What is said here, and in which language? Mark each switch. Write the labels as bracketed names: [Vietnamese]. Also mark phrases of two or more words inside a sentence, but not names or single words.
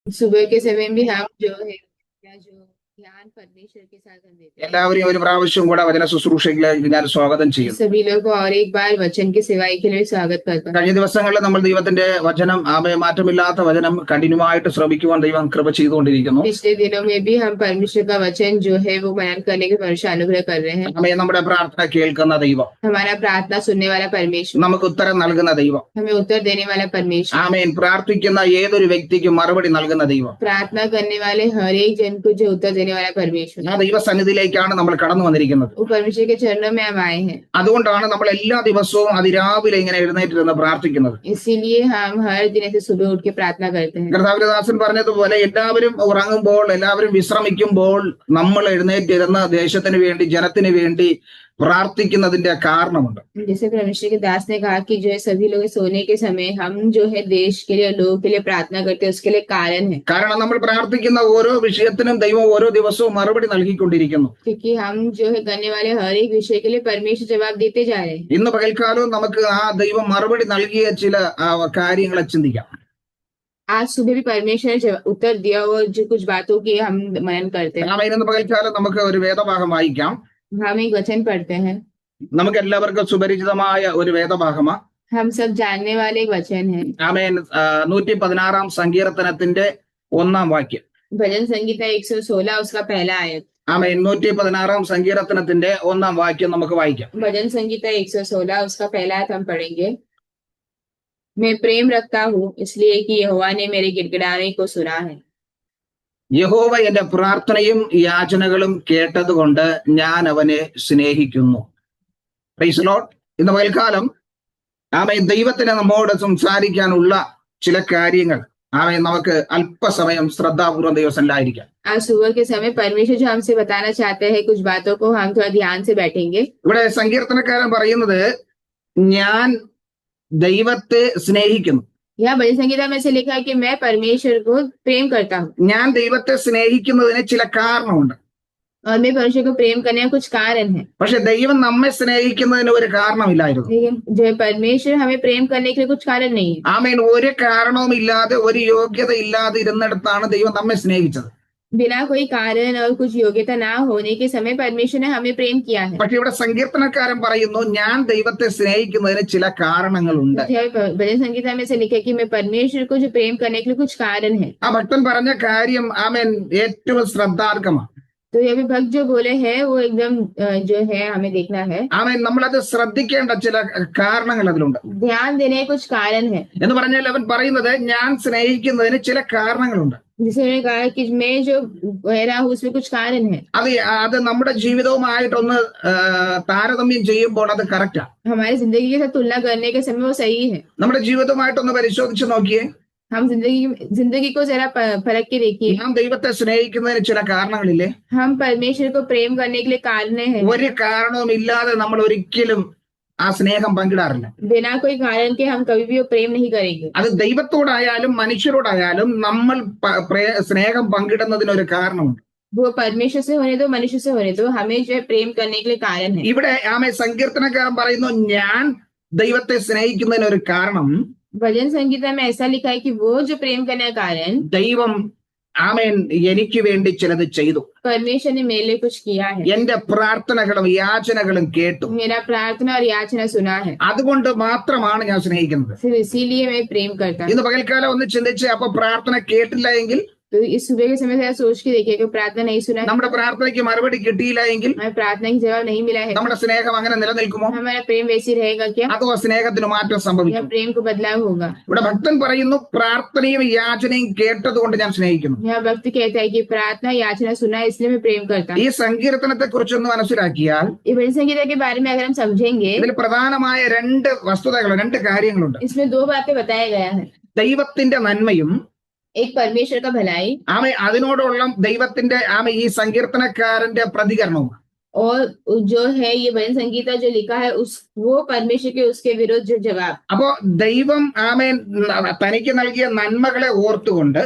[Hindi] सुबह के समय भी हम जो है या जो ध्यान परमेश्वर के साथ हम देते हैं। [Malayalam] എല്ലാവരെയും ഒരു പ്രാവശ്യം കൂടെ വചന ശുശ്രൂഷയിലേക്ക് ഞാൻ സ്വാഗതം ചെയ്യുന്നു. [Hindi] सभी लोगों को और एक बार वचन की सेवाई के लिए स्वागत करता हूँ। [Malayalam] കഴിഞ്ഞ ദിവസങ്ങളിൽ നമ്മൾ ദൈവത്തിന്റെ വചനം മാറ്റമില്ലാത്ത വചനം കഠിനമായിട്ട് ശ്രമിക്കുവാൻ ദൈവം കൃപ ചെയ്തുകൊണ്ടിരിക്കുന്നു. [Hindi] पिछले दिनों में भी हम परमेश्वर का वचन जो है वो मनन करने के परमेश्वर अनुग्रह कर रहे हैं। [Malayalam] നമ്മുടെ പ്രാർത്ഥന കേൾക്കുന്ന ദൈവം, [Hindi] हमारा प्रार्थना सुनने वाला परमेश्वर, [Malayalam] നമുക്ക് ഉത്തരം നൽകുന്ന ദൈവം, [Hindi] हमें उत्तर देने वाला परमेश्वर, [Malayalam] പ്രാർത്ഥിക്കുന്ന ഏതൊരു വ്യക്തിക്കും മറുപടി നൽകുന്ന ദൈവം, [Hindi] प्रार्थना करने वाले हर एक जन को जो उत्तर देने वाला परमेश्वर, [Malayalam] ആ ദൈവസന്നിധിയിലേക്കാണ് നമ്മൾ കടന്നു വന്നിരിക്കുന്നത്. [Hindi] वो परमेश्वर के चरणों में हम आए हैं। [Malayalam] അതുകൊണ്ടാണ് നമ്മൾ എല്ലാ ദിവസവും അതിരാവിലെ ഇങ്ങനെ എഴുന്നേറ്റിരുന്ന് പ്രാർത്ഥിക്കുന്നത്. [Hindi] इसीलिए हम हर दिन ऐसे सुबह उठ के प्रार्थना करते हैं। [Malayalam] കർത്താവിന്റെ ദാസൻ പറഞ്ഞതുപോലെ എല്ലാവരും ഉറങ്ങുമ്പോൾ, എല്ലാവരും വിശ്രമിക്കുമ്പോൾ നമ്മൾ എഴുന്നേറ്റിരുന്ന് ദേശത്തിന് വേണ്ടി, ജനത്തിന് വേണ്ടി പ്രാർത്ഥിക്കുന്നതിന്റെ കാരണമുണ്ട്. [Hindi] जैसे परमेश्वर के दास ने कहा कि जो है सभी लोग सोने के समय हम जो है देश के लिए, लोगों के लिए प्रार्थना करते हैं, उसके लिए कारण है। [Malayalam] കാരണം നമ്മൾ പ്രാർത്ഥിക്കുന്ന ഓരോ വിഷയത്തിനും ദൈവം ഓരോ ദിവസവും മറുപടി നൽകിക്കൊണ്ടിരിക്കുന്നു. [Hindi] क्योंकि हम जो है करने वाले हर एक विषय के लिए परमेश्वर जवाब देते जा रहे हैं। [Malayalam] ഇന്ന് പകൽക്കാലവും നമുക്ക് ആ ദൈവം മറുപടി നൽകിയ ചില കാര്യങ്ങളെ ചിന്തിക്കാം. [Hindi] आज सुबह भी परमेश्वर ने उत्तर दिया और जो कुछ बातों की हम मनन करते हैं। [Malayalam] ഇന്ന് പകൽക്കാലം നമുക്ക് ഒരു വേദഭാഗം വായിക്കാം. [Hindi] हम एक वचन पढ़ते हैं। [Malayalam] നമുക്ക് എല്ലാവർക്കും സുപരിചിതമായ ഒരു വേദഭാഗമാണ്. [Hindi] हम सब जानने वाले एक वचन है। [Malayalam] 116 സങ്കീർത്തനത്തിന്റെ 1-ാം വാക്യം. [Hindi] भजन संगीता 116 उसका पहला आयत। [Malayalam] 116 സങ്കീർത്തനത്തിന്റെ 1-ാം വാക്യം നമുക്ക് വായിക്കാം. [Hindi] भजन संगीता 116 उसका पहला आयत हम पढ़ेंगे। मैं प्रेम रखता हूँ इसलिए कि यहोवा ने मेरे गिड़गिड़ाने को सुना है। [Malayalam] യഹോവ എന്റെ പ്രാർത്ഥനയും യാചനകളും കേട്ടതുകൊണ്ട് ഞാൻ അവനെ സ്നേഹിക്കുന്നു. [English] Praise Lord. [Malayalam] ഇന്ന് പകൽക്കാലം ദൈവത്തിന് നമ്മോട് സംസാരിക്കാനുള്ള ചില കാര്യങ്ങൾ നമുക്ക് അല്പസമയം ശ്രദ്ധാപൂർവ്വം ദൈവസന്നിധിയിലായിരിക്കാം. [Hindi] आज सुबह के समय परमेश्वर जो हमसे बताना चाहते हैं कुछ बातों को हम थोड़ा ध्यान से बैठेंगे। [Malayalam] ഇവിടെ സങ്കീർത്തനക്കാരൻ പറയുന്നത് ഞാൻ ദൈവത്തെ സ്നേഹിക്കുന്നു. [Hindi] यह भजन संगीता में से लिखा है कि मैं परमेश्वर को प्रेम करता हूँ [Malayalam] ഞാൻ ദൈവത്തെ സ്നേഹിക്കുന്നതിന് ചില കാരണമുണ്ട്. [Hindi] और मैं परमेश्वर को प्रेम करने का कुछ कारण है। [Malayalam] പക്ഷെ ദൈവം നമ്മെ സ്നേഹിക്കുന്നതിന് ഒരു കാരണമില്ലായിരുന്നു. [Hindi] लेकिन जो है परमेश्वर हमें प्रेम करने के लिए कुछ कारण नहीं है। [Malayalam] ഒരു കാരണവും ഇല്ലാതെ, ഒരു യോഗ്യത ഇല്ലാതെ ഇരുന്നിടത്താണ് ദൈവം നമ്മെ സ്നേഹിച്ചത്. [Hindi] बिना कोई कारण और कुछ योग्यता ना होने के समय परमेश्वर ने हमें प्रेम किया है। [Malayalam] പക്ഷെ ഇവിടെ സങ്കീർത്തനക്കാരൻ പറയുന്നു ഞാൻ ദൈവത്തെ സ്നേഹിക്കുന്നതിന് ചില കാരണങ്ങളുണ്ട്. [Hindi] भजन संगीता में से लिखा है कि मैं परमेश्वर को जो प्रेम करने के लिए कुछ कारण है। [Malayalam] ആ ഭക്തൻ പറഞ്ഞ കാര്യം ഏറ്റവും ശ്രദ്ധാർഹമാണ്. [Hindi] तो ये भी भक्त जो बोले हैं वो एकदम जो है हमें देखना है। [Malayalam] നമ്മളത് ശ്രദ്ധിക്കേണ്ട ചില കാരണങ്ങൾ അതിലുണ്ട്. [Hindi] ध्यान देने के कुछ कारण है। [Malayalam] എന്ന് പറഞ്ഞാൽ അവൻ പറയുന്നത് ഞാൻ സ്നേഹിക്കുന്നതിന് ചില കാരണങ്ങളുണ്ട്. [Hindi] जिसे कहा कि मैं जो कह रहा हूँ उसमें कुछ कारण है। [Malayalam] അത് നമ്മുടെ ജീവിതവുമായിട്ടൊന്ന് താരതമ്യം ചെയ്യുമ്പോൾ അത് കറക്റ്റാ. [Hindi] हमारी जिंदगी के साथ तुलना करने के समय वो सही है। [Malayalam] നമ്മുടെ ജീവിതവുമായിട്ടൊന്ന് പരിശോധിച്ച് നോക്കിയേ. [Hindi] हम जिंदगी को जरा परख के देखिए। [Malayalam] നാം ദൈവത്തെ സ്നേഹിക്കുന്നതിന് ചില കാരണങ്ങളില്ലേ? [Hindi] हम परमेश्वर को प्रेम करने के लिए कारण है। [Malayalam] ഒരു കാരണവും ഇല്ലാതെ നമ്മൾ ഒരിക്കലും ആ സ്നേഹം പങ്കിടാറില്ല. [Hindi] बिना कोई कारण के हम कभी भी वो प्रेम नहीं करेंगे। [Malayalam] അത് ദൈവത്തോടായാലും മനുഷ്യരോടായാലും നമ്മൾ സ്നേഹം പങ്കിടുന്നതിന് ഒരു കാരണമുണ്ട്. [Hindi] वो परमेश्वर से होने दो, मनुष्य से होने दो, हमें जो है प्रेम करने के लिए कारण है। [Malayalam] ഇവിടെ സങ്കീർത്തനക്കാരൻ പറയുന്നു ഞാൻ ദൈവത്തെ സ്നേഹിക്കുന്നതിന് ഒരു കാരണം. [Hindi] भजन संगीता में ऐसा लिखा है कि वो जो प्रेम करने का कारण [Malayalam] ദൈവം എനിക്ക് വേണ്ടി ചിലത് ചെയ്തു. [Hindi] परमेश्वर ने मेरे लिए कुछ किया है। [Malayalam] എന്റെ പ്രാർത്ഥനകളും യാചനകളും കേട്ടു. [Hindi] मेरा प्रार्थना और याचना सुना है। [Malayalam] അതുകൊണ്ട് മാത്രമാണ് ഞാൻ സ്നേഹിക്കുന്നത്. [Hindi] सिर्फ इसीलिए मैं प्रेम करता हूँ। [Malayalam] ഇന്ന് പകൽക്കാലം ഒന്ന് ചിന്തിച്ച് അപ്പൊ പ്രാർത്ഥന കേട്ടില്ല എങ്കിൽ, [Hindi] तो इस सुबह के समय से सोच के देखिए कि प्रार्थना नहीं सुना, [Malayalam] നമ്മുടെ പ്രാർത്ഥനയ്ക്ക് മറുപടി കിട്ടിയില്ല എങ്കിൽ [Hindi] हमें प्रार्थना की जवाब नहीं मिला है, [Malayalam] നമ്മുടെ സ്നേഹം അങ്ങനെ നിലനിൽക്കുമോ? [Hindi] हमारा प्रेम वैसी रहेगा क्या? [Malayalam] അതോ സ്നേഹത്തിന് മാറ്റം [Hindi] या [Malayalam] സംഭവിക്കും? [Hindi] प्रेम को बदलाव होगा? [Malayalam] ഇവിടെ ഭക്തൻ പറയുന്നു പ്രാർത്ഥനയും യാചനയും കേട്ടതുകൊണ്ട് ഞാൻ സ്നേഹിക്കുന്നു. [Hindi] यह भक्त कहता है कि प्रार्थना याचना सुना है इसलिए मैं प्रेम करता हूँ। [Malayalam] ഈ സങ്കീർത്തനത്തെ കുറിച്ചൊന്ന് മനസ്സിലാക്കിയാൽ [Hindi] ये भजन संगीता के बारे में अगर हम समझेंगे, [Malayalam] ഇതിൽ പ്രധാനമായ രണ്ട് കാര്യങ്ങളുണ്ട്. [Hindi] इसमें दो बातें बताया गया है। [Malayalam] ദൈവത്തിന്റെ നന്മയും [Hindi] एक परमेश्वर का भलाई [Malayalam] അതിനോടുള്ള ദൈവത്തിന്റെ ഈ സങ്കീർത്തനക്കാരന്റെ പ്രതികരണവും. [Hindi] और जो है ये भजन संगीता जो लिखा है उस वो परमेश्वर के उसके विरुद्ध जो जवाब। [Malayalam] അപ്പോ ദൈവം തനിക്ക് നൽകിയ നന്മകളെ ഓർത്തുകൊണ്ട്